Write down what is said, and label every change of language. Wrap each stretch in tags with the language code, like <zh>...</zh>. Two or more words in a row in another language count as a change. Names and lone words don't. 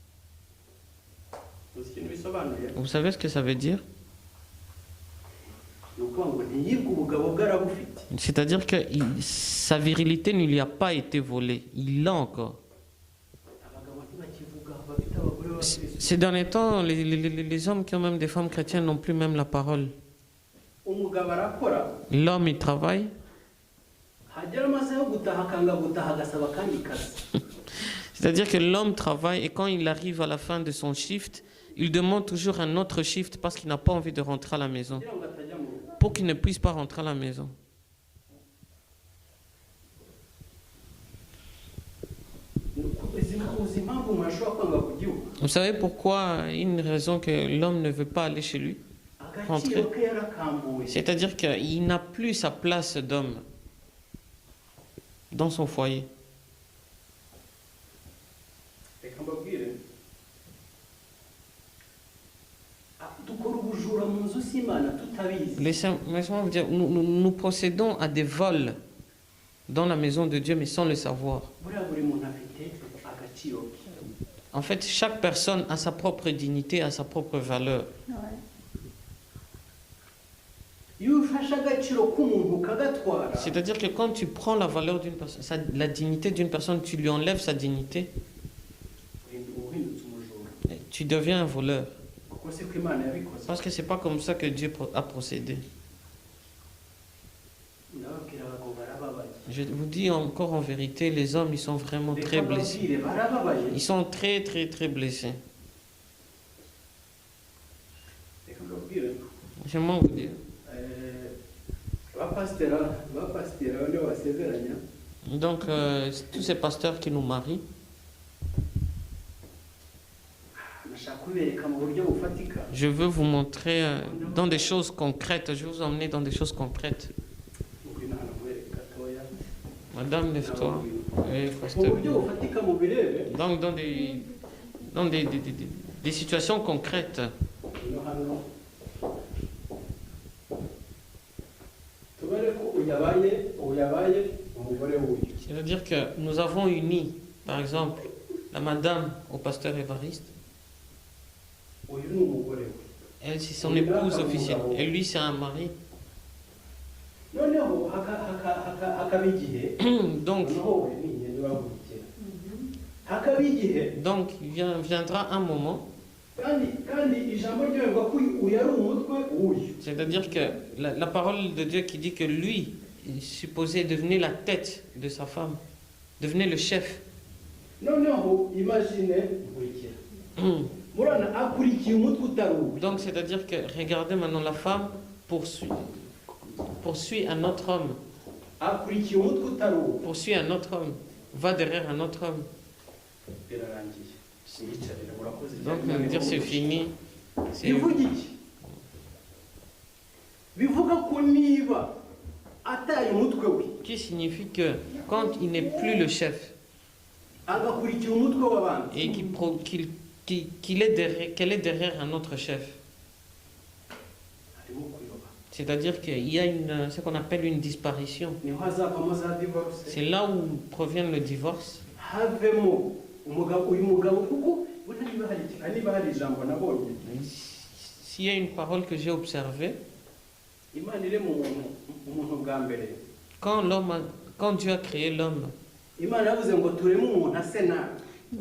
<rw>Uzi ikintu bisobanuye?</rw> <fr>Vous savez ce que ça veut dire?</fr> <rw>Ni ukuvuga ngo ntiyibwe ubugabo bwarabufite.</rw> <fr>C'est-à-dire que sa virilité ne lui a pas été volée. Il l'a encore.</fr> <rw>Abagabo ntibakivuga bafite abagore b'abakristo.</rw> <fr>Ces derniers temps, les hommes qui ont même des femmes chrétiennes n'ont plus même la parole.</fr> <rw>Umugabo arakora</rw> <fr>L'homme, il travaille.</fr> <rw>hagera amasaha yo gutaha akanga gutaha agasaba akandi kazi.</rw> <fr>C'est-à-dire que l'homme travaille et quand il arrive à la fin de son shift, il demande toujours un autre shift parce qu'il n'a pas envie de rentrer à la maison.</fr> <rw>Kugira ngo atajya mu rugo.</rw> <fr>Pour qu'il ne puisse pas rentrer à la maison.</fr> <rw>Uzi impamvu umuntu ashobora kwanga kugihugu?</rw> <fr>Vous savez pourquoi? Une raison que l'homme ne veut pas aller chez lui.</fr> <rw>Agaciro ke yarakambuwe.</rw> <fr>C'est-à-dire qu'il n'a plus sa place d'homme dans son foyer.</fr> <rw>Reka mbabwire. Dukora ubujura mu nzu s'Imana tutabizi.</rw> <fr>Laissez-moi vous dire, nous procédons à des vols dans la maison de Dieu mais sans le savoir.</fr> <rw>Buriya buri muntu afite agaciro ke.</rw> <fr>En fait, chaque personne a sa propre dignité, a sa propre valeur.</fr> <rw>Iyo ufashe agaciro k'umuntu ukagatwara,</rw> <fr>C'est-à-dire que quand tu prends la valeur d'une personne, la dignité d'une personne, tu lui enlèves sa dignité,</fr> <rw>uhindutse umujura.</rw> <fr>tu deviens un voleur.</fr> <rw>Kuko siko Imana yabikoze.</rw> <fr>Parce que c'est pas comme ça que Dieu a procédé.</fr> <rw>Ndababwira ngo barababaye.</rw> <fr>Je vous dis encore en vérité, les hommes, ils sont vraiment très</fr> <rw>Reka</rw> <fr>blessés.</fr> <rw>mbabwire barababaye.</rw> <fr>Ils sont très, très, très blessés.</fr> <rw>Reka mbabwire.</rw> <fr>J'aimerais vous dire.</fr> <rw>Abapasiteri abo nibo basezeranya.</rw> <fr>Donc, tous ces pasteurs qui nous marient,</fr> <rw>Nashaka kubereka mu buryo bufatika.</rw> <fr>je veux vous montrer dans des choses concrètes. Je vais vous emmener dans des choses concrètes.</fr> <rw>Ngwino hano kubereka gatoya.</rw> <fr>Madame, lève-toi. Oui,</fr> <rw>Mu</rw> <fr>pasteur.</fr> <rw>buryo bufatika mu birebe.</rw> <fr>Donc, dans des situations concrètes.</fr> <rw>Ngwino hano. Tubare ko uyabaye umugore w'uyu.</rw> <fr>C'est-à-dire que nous avons uni, par exemple, la madame au pasteur Évariste.</fr> <rw>Uyu ni umugore we.</rw> <fr>Elle, c'est son épouse officielle. Et lui, c'est un mari.</fr> <rw>Noneho hakaba igihe.</rw> <fr>Donc,</fr> <rw>Noneho we ni ngende wavukira. Hakaba igihe.</rw> <fr>donc viendra un moment,</fr> <rw>Kandi ijambo ryo rivuga ko uyu ari umutwe w'uyu.</rw> <fr>c'est-à-dire que la parole de Dieu qui dit que lui, il est supposé devenir la tête de sa femme, devenir le chef.</fr> <rw>Noneho imagine nkurikira. Murana akurikiye umutwe utari uwe.</rw> <fr>Donc, c'est-à-dire que, regardez maintenant, la femme poursuit un autre homme,</fr> <rw>Akurikiye umutwe utari uwe.</rw> <fr>poursuit un autre homme, va derrière un autre homme.</fr> <rw>Birarangiye. Siyicarira murakoze.</rw> <fr>Donc, on va dire c'est fini.</fr> <rw>Bivuga iki? Bivuga ko niba ataye umutwe we</rw> <fr>Qui signifie que quand il n'est plus le chef</fr> <rw>agakurikira umutwe w'abandi</rw> <fr>et qu'elle est derrière un autre chef,</fr> <rw>harimo kuyoba.</rw> <fr>c'est-à-dire qu'il y a ce qu'on appelle une disparition.</fr> <rw>Niho hazavamo za divorce.</rw> <fr>C'est là où provient le divorce.</fr> <rw>Havemo uyu mugabo kuko niba hari ijambo nabonye.</rw> <fr>S'il y a une parole que j'ai observée,</fr> <rw>Imana iri mu muntu bwa mbere.</rw> <fr>Quand Dieu a créé l'homme,</fr> <rw>Imana yavuze ngo tureme umuntu ase nabi.</rw>